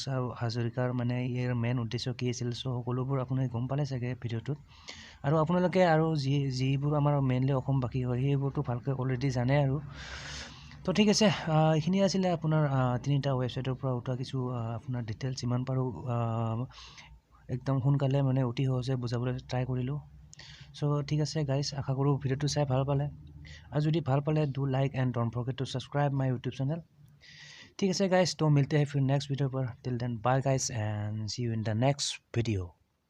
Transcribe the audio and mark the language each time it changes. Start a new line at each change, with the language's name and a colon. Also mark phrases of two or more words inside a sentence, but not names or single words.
Assamese: অফ হাজৰিকাৰ মানে ইয়াৰ মেইন উদ্দেশ্য কি আছিল চ' সকলোবোৰ আপুনি গম পালে চাগে ভিডিঅ'টোত আৰু আপোনালোকে আৰু যিবোৰ আমাৰ মেইনলি অসমবাসী হয় সেইবোৰতো ভালকৈ অলৰেডি জানে আৰু তো ঠিক আছে এইখিনি আছিলে আপোনাৰ তিনিটা ৱেবছাইটৰ পৰা উঠোৱা কিছু আপোনাৰ ডিটেইলছ যিমান পাৰোঁ একদম সোনকালে মানে অতি সহজে বুজাবলৈ ট্ৰাই কৰিলোঁ চ' ঠিক আছে গাইজ আশা কৰোঁ ভিডিঅ'টো চাই ভাল পালে
Hindi: और जो
Assamese: ভাল পালে
English: do like and don't forget to subscribe my YouTube channel
Hindi: ठीक है गाइस तो मिलते हैं फिर नेक्स्ट वीडियो पर
English: till then bye guys and see you in the next video